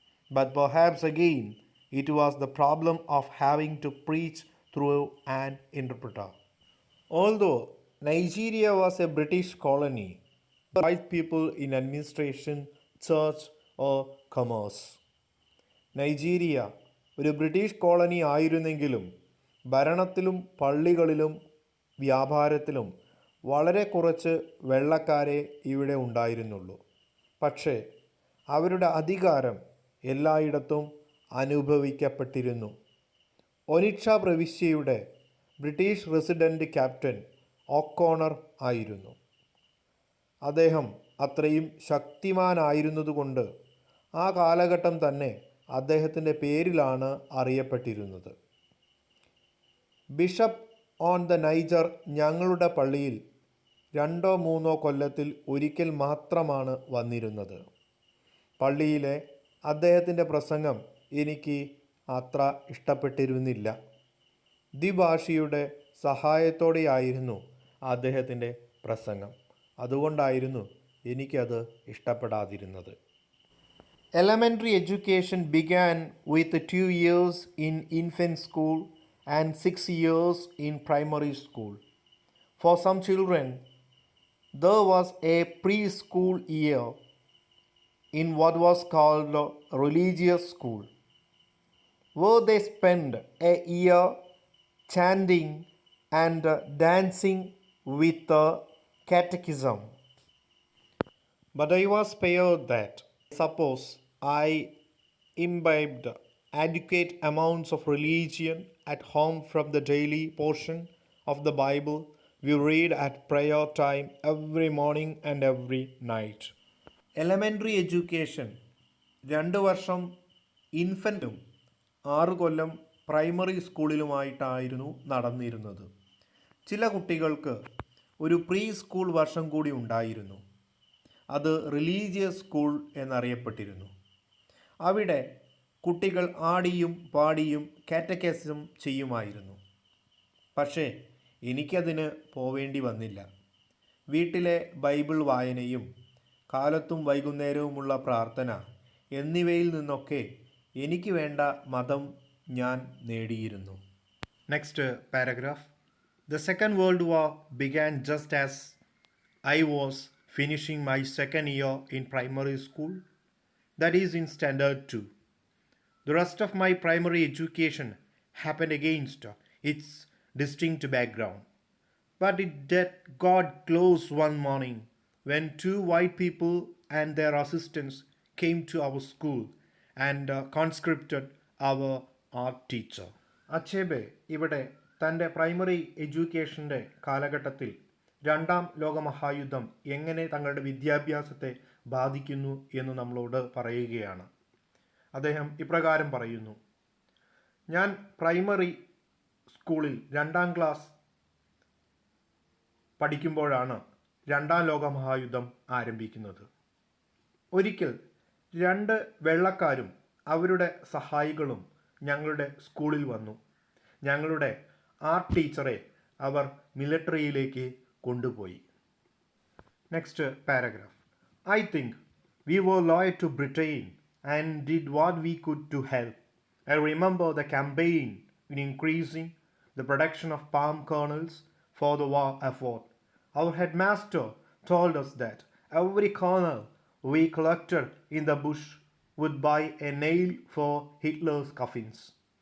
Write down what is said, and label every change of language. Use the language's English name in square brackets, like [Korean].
[English] But perhaps again it was the problem of having to preach through an interpreter. Although Nigeria was a British colony, white people in administration, church or commerce. [Malayalam] Nigeria ഒരു British colony ആയിരുന്നെങ്കിലും ഭരണത്തിലും പള്ളികളിലും വ്യാപാരത്തിലും വളരെ കുറച്ച് വെള്ളക്കാരെ ഇവിടെ ഉണ്ടായിരുന്നുള്ളൂ. പക്ഷേ അവരുടെ അധികാരം എല്ലായിടത്തും അനുഭവിക്കപ്പെട്ടിരുന്നു. ഒനിക്ഷ പ്രവിശ്യയുടെ ബ്രിട്ടീഷ് റെസിഡൻറ്റ് ക്യാപ്റ്റൻ ഒക്കോണർ ആയിരുന്നു. അദ്ദേഹം അത്രയും ശക്തിമാനായിരുന്നതുകൊണ്ട് ആ കാലഘട്ടം തന്നെ അദ്ദേഹത്തിൻ്റെ പേരിലാണ് അറിയപ്പെട്ടിരുന്നത്. ബിഷപ്പ് ഓൺ ദ നൈജർ ഞങ്ങളുടെ പള്ളിയിൽ 2-3 കൊല്ലത്തിൽ ഒരിക്കൽ മാത്രമാണ് വന്നിരുന്നത്. പള്ളിയിലെ അദ്ദേഹത്തിൻ്റെ പ്രസംഗം എനിക്ക് അത്ര ഇഷ്ടപ്പെട്ടിരുന്നില്ല. ദ്വിഭാഷിയുടെ സഹായത്തോടെയായിരുന്നു അദ്ദേഹത്തിൻ്റെ പ്രസംഗം. അതുകൊണ്ടായിരുന്നു എനിക്കത് ഇഷ്ടപ്പെടാതിരുന്നത്. [English] Elementary education began with 2 years in infant school and 6 years in primary school. For some children, there was a preschool year in what was called a religious school, where they spent a year chanting and dancing with the catechism. But I was spared that. Suppose I imbibed adequate amounts of religion at home from the daily portion of the Bible we read at prayer time every morning and every night. [Malayalam] Elementary education 2 വർഷം ഇൻഫൻറ്റും 6 കൊല്ലം primary സ്കൂളിലുമായിട്ടായിരുന്നു നടന്നിരുന്നത്. ചില കുട്ടികൾക്ക് ഒരു pre school വർഷം കൂടി ഉണ്ടായിരുന്നു. അത് religious school എന്നറിയപ്പെട്ടിരുന്നു. അവിടെ കുട്ടികൾ ആടിയും പാടിയും കാറ്റക്കിസം ചെയ്യുമായിരുന്നു. പക്ഷേ എനിക്കതിന് പോവേണ്ടി വന്നില്ല. വീട്ടിലെ ബൈബിൾ വായനയും കാലത്തും വൈകുന്നേരവുമുള്ള പ്രാർത്ഥന എന്നിവയിൽ നിന്നൊക്കെ എനിക്ക് വേണ്ട മതം ഞാൻ നേടിയിരുന്നു. [English] Next paragraph. The Second World War began just as I was finishing my second year in primary school, that is in Standard 2. The rest of my primary education happened against its distinct background. But it got close one morning when 2 white people and their assistants came to our school and conscripted our art teacher. [Malayalam] Achebe ഇവിടെ തൻ്റെ primary എഡ്യൂക്കേഷൻ്റെ കാലഘട്ടത്തിൽ 2ാം ലോകമഹായുദ്ധം എങ്ങനെ തങ്ങളുടെ വിദ്യാഭ്യാസത്തെ ബാധിക്കുന്നു എന്ന് നമ്മളോട് പറയുകയാണ്. അദ്ദേഹം ഇപ്രകാരം പറയുന്നു: ഞാൻ പ്രൈമറി സ്കൂളിൽ 2ാം ക്ലാസ് പഠിക്കുമ്പോഴാണ് 2ാം ലോകമഹായുദ്ധം ആരംഭിക്കുന്നത്. ഒരിക്കൽ 2 വെള്ളക്കാരും അവരുടെ സഹായികളും ഞങ്ങളുടെ സ്കൂളിൽ വന്നു. ഞങ്ങളുടെ ആർട്ട് ടീച്ചറെ അവർ മിലിട്ടറിയിലേക്ക് കൊണ്ടുപോയി. Next paragraph. [English] I think we were loyal to Britain and did what we could to help. I remember the campaign in increasing the production of palm kernels for the war effort. Our headmaster told us that every kernel we collected in the bush would buy a nail for Hitler's coffins.